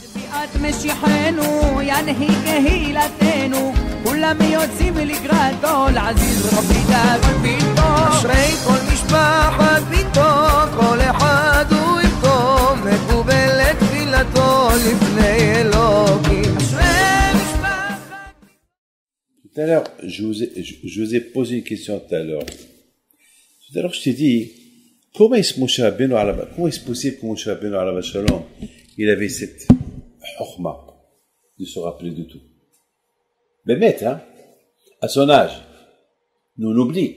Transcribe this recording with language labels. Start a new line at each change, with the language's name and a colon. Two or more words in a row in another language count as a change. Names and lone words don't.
Hebrew: את משיחנו, ינהי קהילתנו, כולם יוצאים לקראתו, לעזיז רבי דוד ביתו. אשרי כל משפחת ביתו, כל אחד הוא איתו, מקובלת תפילתו לפני אלוקים. אשרי משפחת...
French: Tout à l'heure, je vous ai posé une question tout à l'heure. Tout à l'heure, je t'ai dit, comment est-ce possible que Moshe Rabbeinu
Hebrew: עליו שלום,
French: il avait cette chokhma de se rappeler de tout? Mais bête, hein? À son âge, nous on oublie.